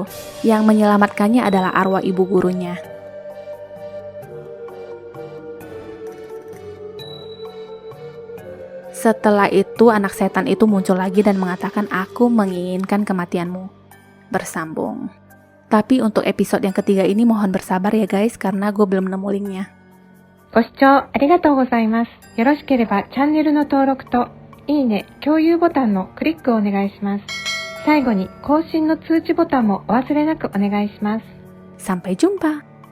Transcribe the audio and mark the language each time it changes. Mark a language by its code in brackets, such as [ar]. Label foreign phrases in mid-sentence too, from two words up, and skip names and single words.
[id] Yang menyelamatkannya adalah arwah ibu gurunya. Setelah itu anak setan itu muncul lagi dan mengatakan aku menginginkan kematianmu. Bersambung. Tapi untuk episode yang ketiga ini mohon bersabar ya guys karena gue belum nemu linknya. [ja] ご視聴ありがとうございます。よろしければチャンネルの登録といいね、共有ボタンのクリックをお願いします。最後に更新の通知ボタンもお忘れなくお願いします。 [id] Sampai jumpa!